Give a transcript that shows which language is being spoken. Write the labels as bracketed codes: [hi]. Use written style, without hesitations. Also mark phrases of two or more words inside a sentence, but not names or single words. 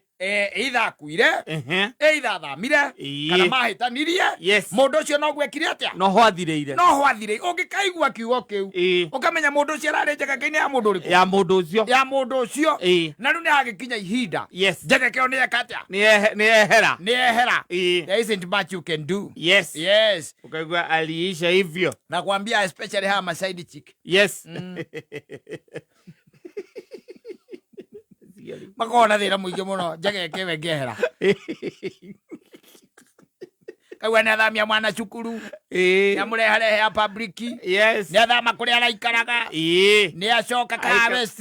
[ki] either akuire either athamire kana mahitanirie mundu ucio no gwekire atia no hwathireire ungikaigua kiugo kiu ukamenya mundu ucio arari njageke-ini ya mundu uriku ya mundu ucio na riu ni hagikinya ihinda njageke io ni eka atia ni ehera [en] there isn't much you can do [sw] ukaigua aliisha hivyo nakwambia especially haya maside chick [ki] makona thira muingi muno njageke we ngehera kaigua ni athamia mwana cukuru ni amureharehe ya public ni athama kuria araikaraga ni acoka Karavesi